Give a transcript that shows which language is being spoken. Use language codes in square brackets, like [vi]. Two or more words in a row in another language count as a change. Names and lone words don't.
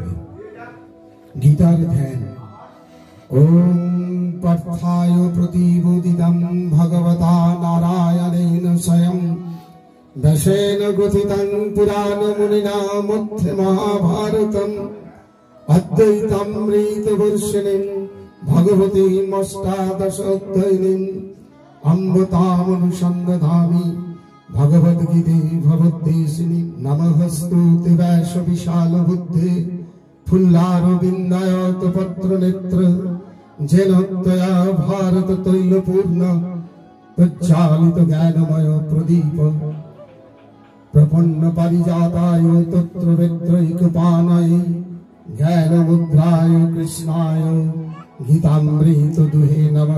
[bn] গীতার ধ্যান। [sa] ওম পার্থায় প্রতিবোদিতং ভগবতা নারায়ণেন স্বয়ং দশেন গ্রথিতং পুরাণ মুনিনা মধ্যে মহাভারতম অদ্বৈতামৃতবর্ষিণীং ভগবতীম অষ্টাদশোধ্যায়িনীং অমৃতামনুসন্ধামি भगवद्गीते भवद्देशिनि नमस्तुते वैश विशाल बुद्धे फुल्लारविन्दायत पत्र नेत्र जेन त्वया भारत तैलपूर्ण प्रज्वालित ज्ञानमय प्रदीप प्रपन्न परिजाताय तत्र वेत्रैकपानाय ज्ञानमुद्राय कृष्णाय गीतामृत दुहे नमः।